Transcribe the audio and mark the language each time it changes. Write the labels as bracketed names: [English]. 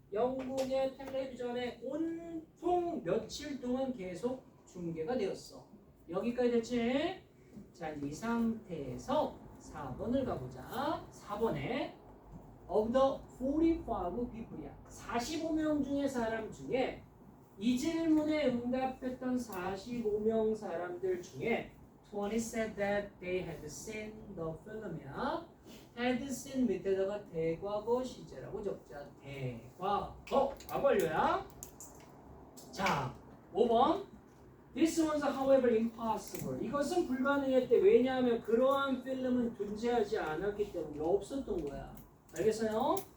[Korean] 영국의 텔레비전에 온통 며칠 동안 계속 중계가 되었어. 여기까지 됐지? 자, 이 상태에서 4번을 가보자. [English] 4번에 of the 45 people이야. [Korean] 45명 중에 사람 중에 이 질문에 응답했던 45명 사람들 중에 [English] 20 said that they had seen the film [Korean] 이야. [English] had seen [Korean] 밑에다가 대과거 시제라고 적자. 대과거. 과거완료야. 자, 5번. [English] This was however impossible. [Korean] 이것은 불가능했대. 왜냐하면 그러한 필름은 존재하지 않았기 때문에 없었던 거야. 알겠어요?